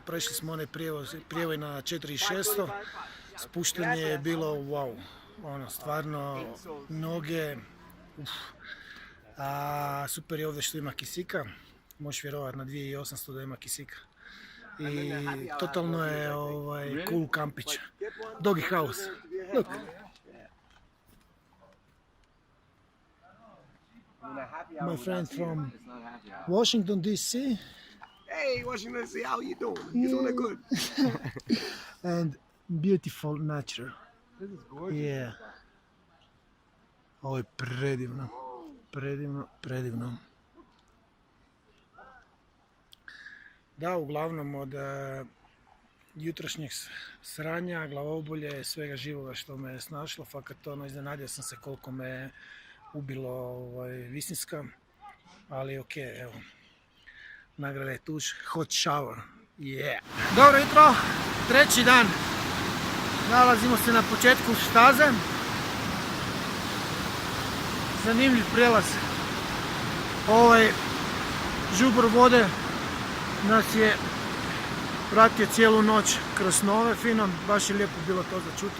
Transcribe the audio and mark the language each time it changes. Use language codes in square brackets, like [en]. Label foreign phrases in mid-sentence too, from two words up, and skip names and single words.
[hr] Prešli smo onaj prijevoj na 4600. Spuštanje je bilo wow. Ono, stvarno, noge. Super je ovdje što ima kisika. Možeš vjerovati na 2800 da ima kisika. I totalno je cool kampić. [en] Doggy house. Look. My friend from Washington DC. Hey, Washington DC, how you doing? You doing good? And beautiful nature. This is gorgeous. Yeah. [hr] Ovo je predivno. Predivno. Da, uglavnom od jutrošnjeg sranja, glavobolje, svega živoga što me je snašlo, fakat ono, iznenadio sam se koliko me je ubilo Visinska, ali ok, evo, nagrada je tuš, [en] hot shower, yeah! [hr] Dobro jutro, treći dan, nalazimo se na početku staze, zanimljiv prijelaz, žubor vode nas je pratio cijelu noć kroz snove fino, baš je lijepo bilo to za čuti.